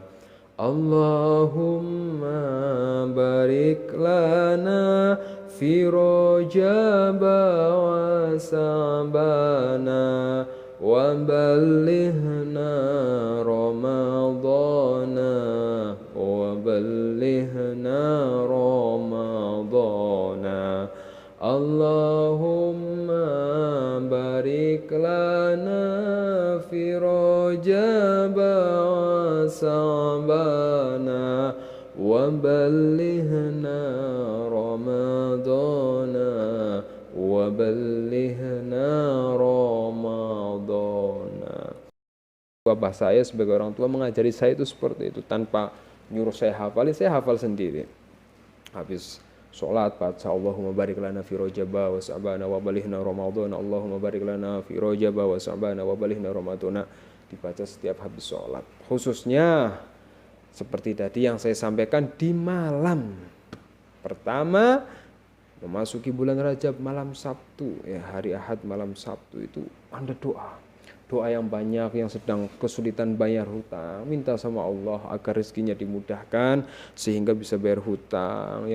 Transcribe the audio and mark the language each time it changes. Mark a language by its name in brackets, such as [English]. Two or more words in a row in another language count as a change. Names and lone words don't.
[Arabic] اللهم بارك لنا في رجب وشعبان وبلغنا رمضان وبلغنا رمضان. اللهم بارك لنا وشعبان وبلغنا رمضان وبلغنا رمضان. [Indonesian] Bapak saya sebagai orang tua mengajari saya itu seperti itu, tanpa nyuruh saya hafalin, saya hafal sendiri. Habis sholat baca [Arabic] اللهم بارك لنا في رجب وشعبان وبلغنا رمضان, اللهم بارك لنا في رجب وشعبان وبلغنا رمضان, [Indonesian] dibaca setiap habis sholat. Khususnya seperti tadi yang saya sampaikan, di malam pertama memasuki bulan Rajab, malam Sabtu ya, hari Ahad malam Sabtu itu Anda doa yang banyak, yang sedang kesulitan bayar hutang, minta sama Allah agar rezekinya dimudahkan sehingga bisa bayar hutang.